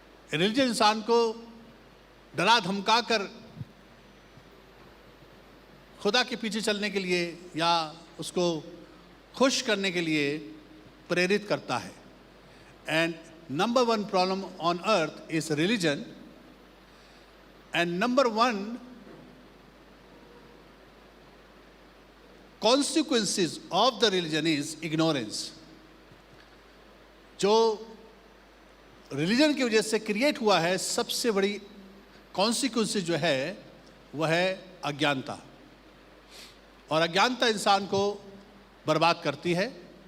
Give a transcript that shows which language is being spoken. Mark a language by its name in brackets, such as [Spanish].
[Hindi] Religion इंसान को डरा धमका कर खुदा के पीछे चलने के लिए या उसको खुश करने के लिए प्रेरित करता है। [English] And number 1 problem on earth is religion. And number 1 consequences of the religion is ignorance। [Hindi] जो रिलीजन की वजह से क्रिएट हुआ है, सबसे बड़ी कॉन्सिक्वेंसेस जो है वह है अज्ञानता। और अज्ञानता इंसान को बर्बाद करती है।